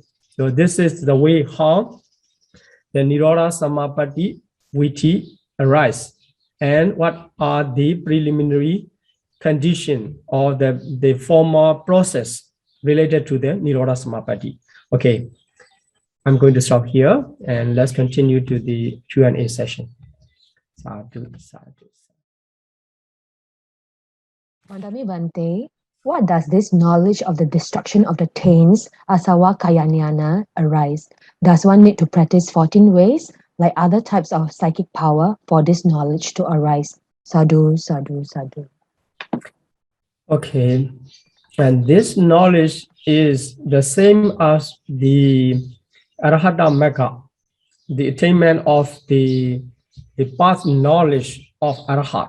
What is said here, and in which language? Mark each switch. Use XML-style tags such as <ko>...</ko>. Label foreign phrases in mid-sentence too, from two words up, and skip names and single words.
<en>So this is the way how the</en> <pi>Nirodha Samapatti Viti</pi> <en>arise, and what are the preliminary condition or the formal process related to the</en> <pi>Nirodha Samapatti.</pi> <en>Okay, I'm going to stop here and let's continue to the Q&A session.</en> <pi>Sadhu, sadhu. Madami Bante,</pi> <en>what does this knowledge of the destruction of the taints,</en> <pi>asawa kayanyana,</pi> <en>arise? Does one need to practice 14 ways, like other types of psychic power, for this knowledge to arise?</en> <pi>Sadhu, sadhu, sadhu.</pi> <en>Okay, and this knowledge is the same as the</en> <pi>Arahata Magga,</pi> <en>the attainment of the past knowledge of Arahat.</en>